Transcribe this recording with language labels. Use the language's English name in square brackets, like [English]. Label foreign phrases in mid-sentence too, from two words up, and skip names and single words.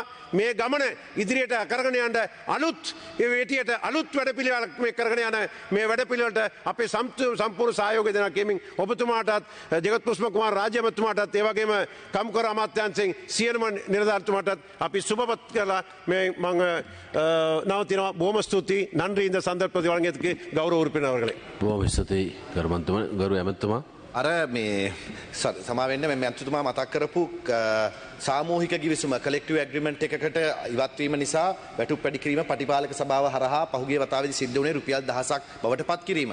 [Sinhala] මේ ගමන ඉදිරියට කරගෙන යන්න අලුත් වේටියට අලුත් වැඩපිළිවෙලක් මේ කරගෙන යන මේ වැඩපිළිවෙලට අපේ සම්පූර්ණ සහයෝගය දෙනවා කියමින් ඔබතුමාටත් ජගත් පුෂ්ප කුමාර රාජ්‍යමතුමාටත් ඒ වගේම කම්කර අමාත්‍යාංශයෙන් සියලුම නිලධාරීතුමාටත් අපි සුබපත් කරලා මේ මම නවතිනවා. බොහොම ස්තුතියි. [Tamil] நன்றி இந்த சந்தர்ப்பத்தை வழங்கியதுக்கு கௌரவ உறுப்பினர் அவர்களே. [Sinhala] බොහොම ස්තුතියි ගරු ඇමතුමා. අර මේ සමාවෙන්න මෙ ඇතුතුමා මතක් කරපු සාමූහික ගිවිසුම [English] collective agreement [Sinhala] එකකට ඉවත්වීම නිසා වැටුප් වැඩි කිරීම පටිපාලක සභාව හරහා පහුගිය වතාවේදී සිද්ධ වුණේ රුපියල් 1000ක් බවට පත් කිරීම.